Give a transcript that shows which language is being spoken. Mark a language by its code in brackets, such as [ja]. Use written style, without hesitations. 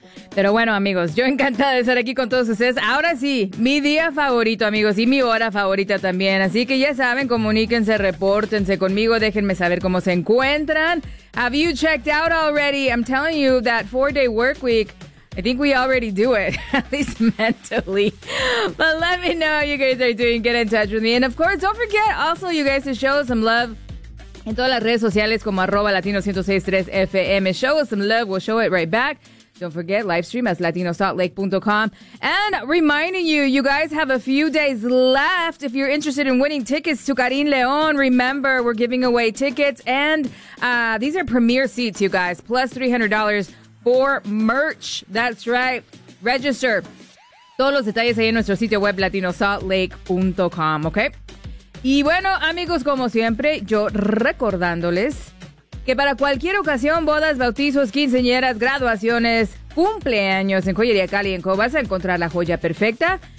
[es] Pero bueno, amigos, yo encantada de estar aquí con todos ustedes. Ahora sí, mi día favorito, amigos, y mi hora favorita también. Así que ya saben, comuníquense, repórtense conmigo, déjenme saber cómo se encuentran. [en] Have you checked out already? I'm telling you, that 4-day work week, I think we already do it, at least mentally. But let me know how you guys are doing. Get in touch with me. And of course, don't forget also, you guys, to show some love [es] en todas las redes sociales como [en] @latino1063FM. Show us some love, we'll show it right back. Don't forget, live stream as latinosaltlake.com. And reminding you, you guys have a few days left if you're interested in winning tickets to Carin León. Remember, we're giving away tickets, and these are premier seats, you guys, plus $300 for merch. That's right. Register. [es] Todos los detalles ahí en nuestro sitio web, latinosaltlake.com, okay? Y bueno, amigos, como siempre, yo recordándoles que para cualquier ocasión, bodas, bautizos, quinceañeras, graduaciones, cumpleaños en Joyería Cali en Co, vas a encontrar la joya perfecta.